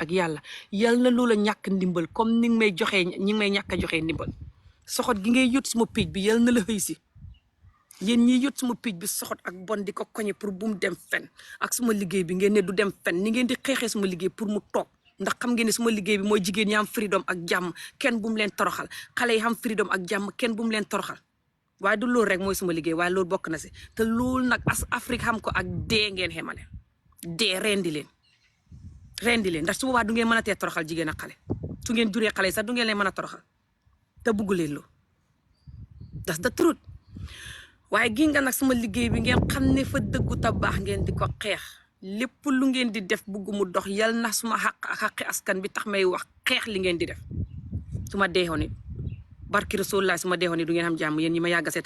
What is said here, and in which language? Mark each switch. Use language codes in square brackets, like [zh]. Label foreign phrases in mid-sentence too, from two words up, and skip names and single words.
[wo] ak yàlla na loola ñàkk ndimbal comme ni nga may joxee ñi ngi may ñàkk a joxee ndimbal soxot gi ngay yut suma page bi yàlla na la xëy si yéen ñi yot suma page bi soxot ak bon di ko koñe pour bu mu dem fen ak suma liggéey bi ngeen ne du dem fen ni ngeen di xeexee suma liggéey pour mu toog ndax xam ngeen ne suma liggéey bi mooy jigéen ñi am freedom ak jàmm kenn bu mu leen toroxal xale yi am freedom ak jàmm kenn bu mu leen toroxal waaye du loolu rek mooy suma liggéey waaye loolu bokk na si te loolu nag as Afrique xam ko ak dee ngeen xemale dee rendi leen ndax su boobaa du ngeen mën a tee toroxal jigéen ak xale su ngeen juree xale yi sax du ngeen leen mën a toroxal te bugg leen loolu [en] that's the truth [wo] waaye gi nga nag sama liggéey bi ngeen xam ne fa dëggu ta baax ngeen di ko xeex lépp lu ngeen di def bugg mu dox yal na suma xaq ak xaqi askan bi tax may wax xeex li ngeen di def su ma deexoon it barki Rasulullah su ma deexoon it du ngeen xam jàmm yéen ñi ma yàgg